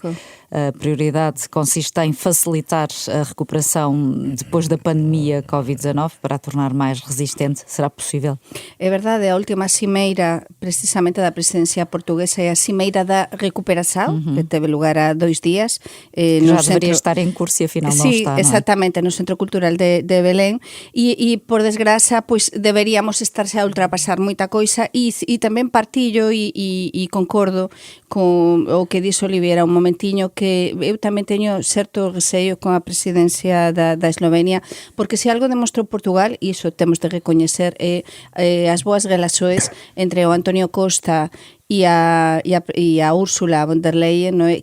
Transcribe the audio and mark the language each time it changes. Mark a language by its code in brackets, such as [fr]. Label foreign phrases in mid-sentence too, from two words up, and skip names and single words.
[pt] A prioridade consiste em facilitar a recuperação depois da pandemia Covid-19 para a tornar mais resistente. Será possível? É verdade, a última cimeira precisamente da presidencia portuguesa é a cimeira da recuperação, que teve lugar há 2 dias. Já deveria estar em curso e afinal não está. [gl] Sí, exatamente, no Centro Cultural de Belén e por desgraza, pois deberíamos estarse a ultrapasar moita coisa e tamén partillo e concordo con o que dixo Oliviera un momentiño, que eu tamén teño certo receio con a presidencia da Eslovenia, porque se algo demostrou Portugal, e iso temos de recoñecer, é as boas relações entre o Antonio Costa e a Úrsula von der Leyen, no?